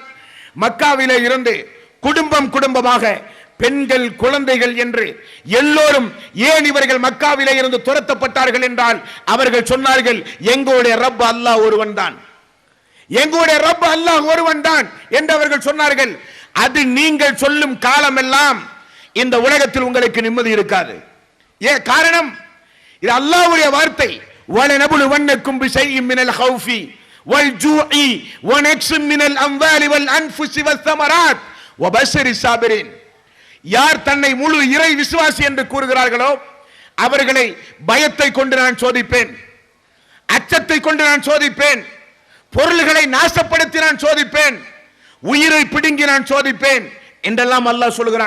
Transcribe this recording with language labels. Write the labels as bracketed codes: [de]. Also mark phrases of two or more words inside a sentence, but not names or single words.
[ta] மக்காவிலே இருந்து குடும்பம் குடும்பமாக பெண்கள் குழந்தைகள் என்று எல்லோரும் ஏன் இவர்கள் மக்காவிலே இருந்து துரத்தப்பட்டார்கள் என்றால், அவர்கள் சொன்னார்கள், எங்களுடைய ரப் அல்லாஹ் ஒருவன் தான், எங்களுடைய ரப் அல்லாஹ் ஒருவன் தான் என்று அவர்கள் சொன்னார்கள். அது நீங்கள் சொல்லும் காலமெல்லாம் இந்த உலகத்தில் உங்களுக்கு நிம்மதி இருக்காது. ஏன் காரணம்? இது அல்லாஹ்வுடைய வார்த்தை. [ar] وَلَنَبْلُوَنَّكُمْ بِشَيْءٍ مِنَ الْخَوْفِ وَالْجُوعِ وَنَقْصٍ مِنَ الْأَمْوَالِ وَالْأَنْفُسِ وَالثَّمَرَاتِ وَبَشِّرِ الصَّابِرِينَ. [ta] யார் தன்னை முழு இறை விசுவாசி என்று கூறுகிறார்களோ அவர்களை பயத்தை கொண்டு நான் சோதிப்பேன், அச்சத்தை கொண்டு நான் சோதிப்பேன், பொருள்களை நாசப்படுத்தி நான் சோதிப்பேன், உயிரை பிடுங்கி நான் சோதிப்பேன் என்றெல்லாம் அல்லாஹ் சொல்கிறான்.